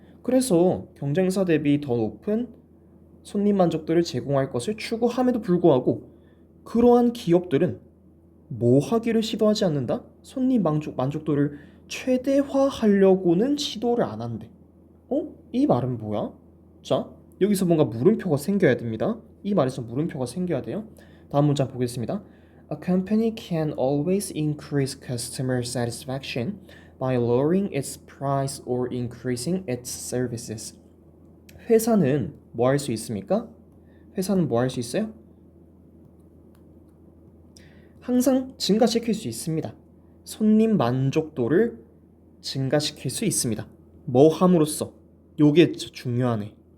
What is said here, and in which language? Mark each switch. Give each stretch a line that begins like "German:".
Korean: 그래서 경쟁사 대비 더 높은 손님 만족도를 제공할 것을 추구함에도 불구하고 그러한 기업들은 뭐 하기를 시도하지 않는다? 손님 만족도를 최대화하려고는 시도를 안 한대. 이 말은 뭐야? 자, 여기서 뭔가 물음표가 생겨야 됩니다. 이 말에서 물음표가 생겨야 돼요. 다음 문장 보겠습니다.
English: A company can always increase customer satisfaction by lowering its price or increasing its services.
Korean: 회사는 뭐 할 수 있습니까? 회사는 뭐 할 수 있어요? 항상 증가시킬 수 있습니다. 손님 만족도를 증가시킬 수 있습니다. 뭐 함으로써? 요게 중요하네.